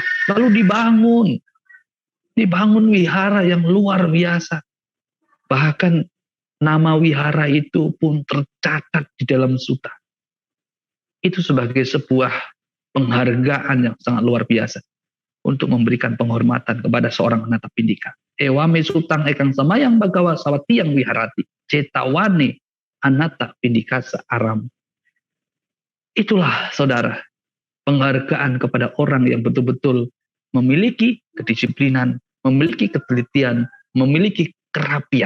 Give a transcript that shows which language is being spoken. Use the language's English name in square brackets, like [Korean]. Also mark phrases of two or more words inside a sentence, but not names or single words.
[Indonesian] Lalu dibangun wihara yang luar biasa. Bahkan nama wihara itu pun tercatat di dalam suta. Itu sebagai sebuah penghargaan yang sangat luar biasa. untuk memberikan penghormatan kepada seorang Anatapindika. [Pali] Ewame sutang ekang samayang bagawa sawati yang wiharati. Cetawane Anatapindikasa aram. [Indonesian] Itulah saudara, penghargaan kepada orang yang betul-betul memiliki kedisiplinan, memiliki ketelitian, memiliki kerapian.